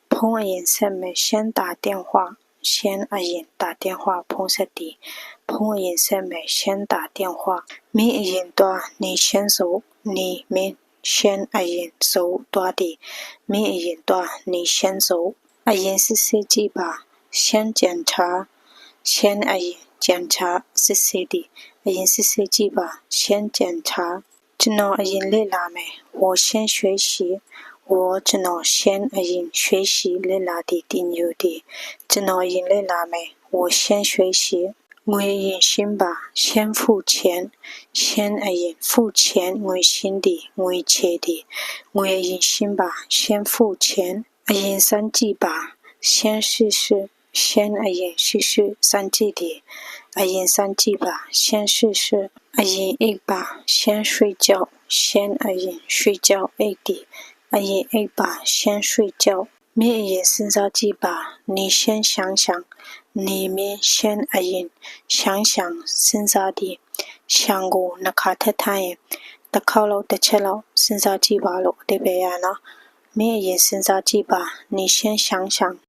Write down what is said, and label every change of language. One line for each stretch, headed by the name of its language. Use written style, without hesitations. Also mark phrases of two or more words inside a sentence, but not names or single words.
Chinese: 彭阿言
Burmese: ဆက်မယ်
Chinese: 先打电话先阿言打电话彭
Burmese: ဆက်တီ
Chinese: 彭阿言
Burmese: ဆက်မယ်
Chinese: 先打电话
Burmese: မင်းအရင်သွား
Chinese: 你先走你
Burmese: မင်း
Chinese: 先阿言走
Burmese: သွားတီမင်းအရင်သွား
Chinese: 你先走阿言
Burmese: စစ်စစ်ကြ ည့်ပါ
Chinese: 先检查先阿言检查
Burmese: စစ်စစ်တီအရင်စစ်စစ်ကြည့်ပါ
Chinese: 先检查
Burmese: ကျွန်တော်အရင်လေ့လာမယ်
Chinese: 我先学习我
Burmese: ကျွန်တော်先အရင်学习လေ့လာတီ တင်ယူတီကျွန်တော်အရင်လေ့လာမယ်
Chinese: 我先学习
Burmese: ငွေအရင်ရှင်းပါ
Chinese: 先付钱先
Burmese: အရင်
Chinese: 付钱
Burmese: ငွေရှင်းတီငွေ ချေတီငွေအရင်ရှင်းပါ
Chinese: 先付钱
Burmese: အရင်စမ်းကြည့်ပါ
Chinese: 先试试先
Burmese: အရင်试试စမ်းကြည့်တီအရင်စမ်းကြည့်ပါ
Chinese: 先试试
Burmese: အရင်အိပ်ပါ
Chinese: 先睡觉先
Burmese: အရင်睡觉အိပ်တီအရင်အိပ်ပါ
Chinese: 先睡觉
Burmese: မင်းအရင်စဉ်းစားကြည့်ပါ
Chinese: 你先想想你
Burmese: မင်း先အရင်想想စဉ်းစားတီ想ကိုနှစ်ခါထပ်ထားရင်တစ်ခေါက်လောက်တစ်ချက်လောက်စဉ်းစားကြည့်ပါလို့အဓိပ္ပာယ်ရနော်မင်းအရင်စဉ်းစားကြည့်ပါ
Chinese: 你先想想